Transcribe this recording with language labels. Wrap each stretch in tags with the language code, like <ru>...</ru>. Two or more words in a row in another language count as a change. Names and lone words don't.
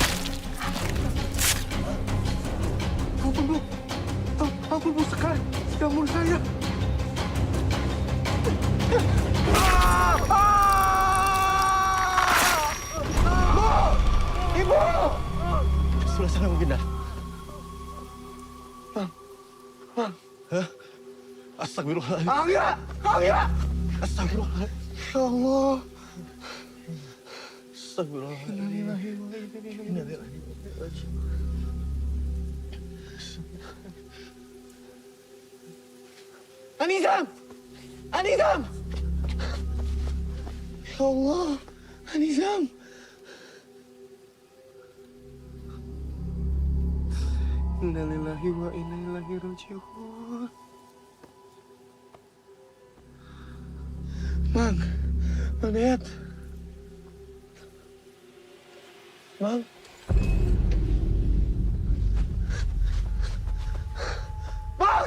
<id>Ampun, Bu. Ampun, Bu Sekar. Sudah Tolong saya. Ibu! Sebelah sana mungkin dah. Bang. Hah?</id> <ar>Astagfirullahaladzim.</ar> <id>Angga! Angga!</id> <ar>Astagfirullahaladzim. يا الله. Astagfirullahaladzim.</ar> <id>Anizam!</id> <ar>Anizam! يا الله.</ar> <id>Anizam.</id> <ar>إنا لله وإنا إليه راجعون.</ar> <id>Bang, Bang Dayat. Bang. Bang!</id>